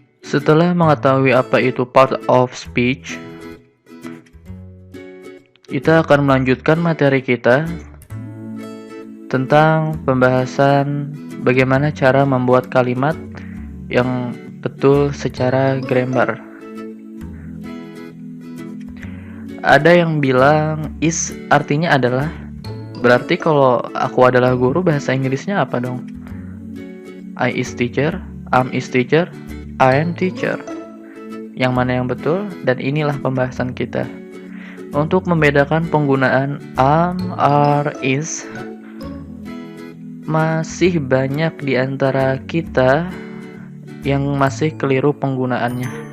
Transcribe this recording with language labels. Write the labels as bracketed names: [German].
[Indonesian] Setelah mengetahui apa itu part of speech, kita akan melanjutkan materi kita tentang pembahasan bagaimana cara membuat kalimat yang betul secara grammar. Ada yang bilang is artinya adalah. Berarti kalau aku adalah guru, bahasa Inggrisnya apa dong? [English] I is teacher, am is teacher, I am teacher. [Indonesian] Yang mana yang betul? Dan inilah pembahasan kita. Untuk membedakan penggunaan am, are, is, masih banyak di antara kita yang masih keliru penggunaannya.